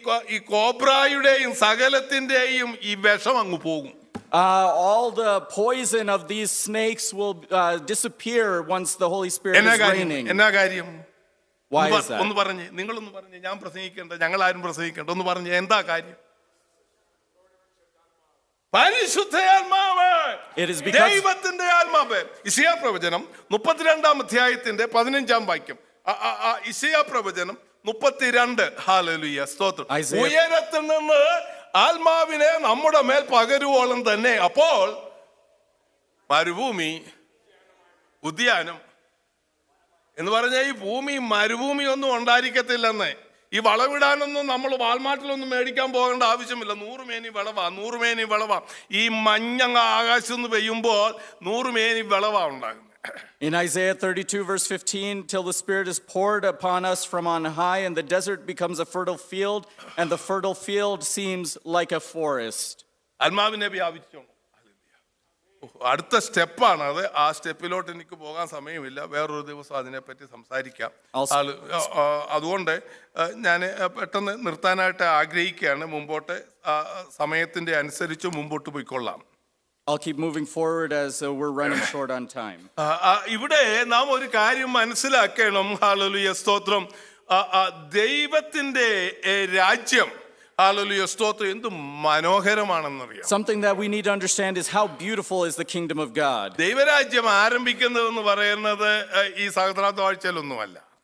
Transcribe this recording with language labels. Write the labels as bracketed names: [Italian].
[Malayalam] ഈ കോബ്രയുടെയും സകലത്തിന്റെയും ഈ വിഷം അങ്ങ് പോകും. [English] All the poison of these snakes will disappear once the Holy Spirit is reigning. [Malayalam] എന്നാ കാര്യം? [English] Why is that? [Malayalam] ഒന്ന് പറഞ്ഞേ, നിങ്ങളൊന്ന് പറഞ്ഞേ. ഞാൻ പ്രസംഗിക്കണ്ട, ഞങ്ങൾ ആരും പ്രസംഗിക്കണ്ട. ഒന്ന് പറഞ്ഞേ, എന്താ കാര്യം? പരിശുദ്ധാത്മാവ്, ദൈവത്തിന്റെ ആത്മാവ്. യെശയ്യാ പ്രവചനം 32-ാം അധ്യായത്തിന്റെ 15-ാം വാക്യം. യെശയ്യാ പ്രവചനം 32. ഹല്ലേലൂയ, സ്തോത്രം. ഉയരത്തിൽ നിന്ന് ആത്മാവിനെ നമ്മുടെ മേൽ പകരുവോളം തന്നെ. അപ്പോൾ മരുഭൂമി ഉദ്യാനം എന്ന് പറഞ്ഞാൽ ഈ ഭൂമി മരുഭൂമി ഒന്നും ഉണ്ടായിരിക്കത്തില്ലെന്ന്. ഈ വളവിടാനൊന്നും നമ്മൾ വാൾമാർട്ടിലൊന്നും മേടിക്കാൻ പോകേണ്ട ആവശ്യമില്ല. 100 മേനി വിളവാ. ഈ മഞ്ഞ ആകാശത്ത് നിന്ന് പെയ്യുമ്പോൾ 100 മേനി വിളവാ ഉണ്ടാകുന്നത്. [English] In Isaiah 32 verse 15, till the Spirit is poured upon us from on high, and the desert becomes a fertile field, and the fertile field seems like a forest. [Malayalam] ആത്മാവിനെ വ്യാപിച്ചോണം. അടുത്ത സ്റ്റെപ്പാണ് അത്. ആ സ്റ്റെപ്പിലോട്ട് എനിക്ക് പോകാൻ സമയമില്ല, വേറൊരു ദിവസം അതിനെപ്പറ്റി സംസാരിക്കാം. അതുകൊണ്ട് ഞാൻ പെട്ടെന്ന് നിർത്താനായിട്ട് ആഗ്രഹിക്കുകയാണ്. മുമ്പോട്ട് സമയത്തിന്റെ അനുസരിച്ച് മുമ്പോട്ട് പോയിക്കൊള്ളാം. [English] I'll keep moving forward as we're running short on time. [Malayalam] ഇവിടെ നാം ഒരു കാര്യം മനസ്സിലാക്കണം. ഹല്ലേലൂയ, സ്തോത്രം. ദൈവത്തിന്റെ രാജ്യം, ഹല്ലേലൂയ, സ്തോത്രം, എന്ത് മനോഹരമാണെന്നറിയാം. [English] Something that we need to understand is how beautiful is the kingdom of God. [Malayalam] ദൈവരാജ്യം ആരംഭിക്കുന്നതെന്ന് പറയുന്നത് ഈ സഹസ്രാബ്ദ വാഴ്ചയിലൊന്നുമല്ല.